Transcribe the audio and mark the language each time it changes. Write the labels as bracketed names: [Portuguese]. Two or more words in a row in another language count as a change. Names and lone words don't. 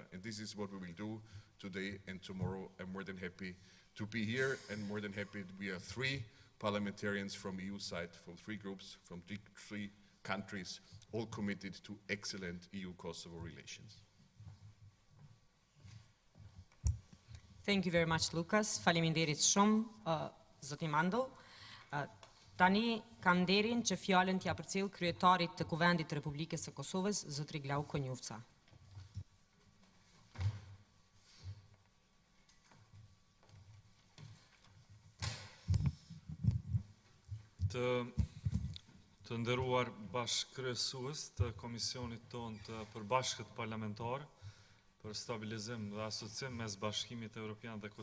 [English] And this is what we will do today and tomorrow. I'm more than happy to be here, and more than happy we are 3 parliamentarians from EU side, from 3 groups, from 3 countries, all committed to excellent EU-Kosovo relations. Thank you very much, Lukas. [Albanian] Faleminderit shumë, zoti Mandel. Tani kam nderin që fjalën t'ja përcjell kryetarit të Kuvendit të Republikës së Kosovës, zotri Glau Konjufca. Të nderuar bashkëkryesues të Komisionit tonë të përbashkët parlamentar për Stabilizim dhe Asociim mes Bashkimit Evropian dhe